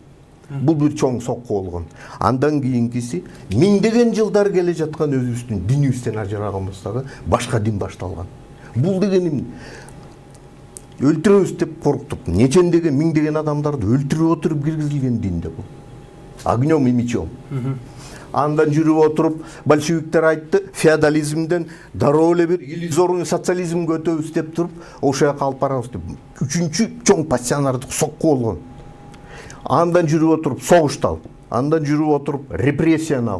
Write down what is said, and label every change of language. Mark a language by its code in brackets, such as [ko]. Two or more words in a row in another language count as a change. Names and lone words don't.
[ky] Бул бир чоң сокку болгон. Андан кийинкиси миңдеген жылдар келе жаткан өзүбүздүн динибизден ажыраганбыздагы башка дин башталган. Бул деген эмне? Өлтүрөбүз деп корктук. Нечендеген миңдеген адамдарды өлтүрүп отуруп киргизилген динде бул. [ru] Огнем и мечом. [ky] Андан жүрүп отуруп большевиктер айтты, феодализмден дароо эле бир иллюзорный социализмге өтөбүз деп туруп, ошого калып барабыз деп. Үчүнчү чоң пассионардык сокку болгон. Андан жүрүп отуруп согуштал. Андан жүрүп отуруп репрессияны ал.